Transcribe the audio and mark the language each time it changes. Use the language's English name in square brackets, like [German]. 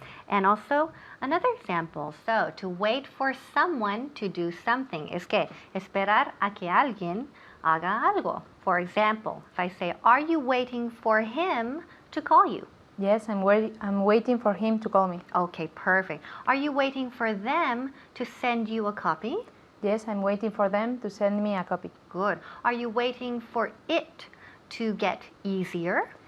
[English] And also another example. So to wait for someone to do something. [Spanish] Es que esperar a que alguien haga algo. [English] For example, if I say, are you waiting for him to call you? Yes, I'm waiting for him to call me. Okay, perfect. Are you waiting for them to send you a copy? Yes, I'm waiting for them to send me a copy. Good. Are you waiting for it to get easier?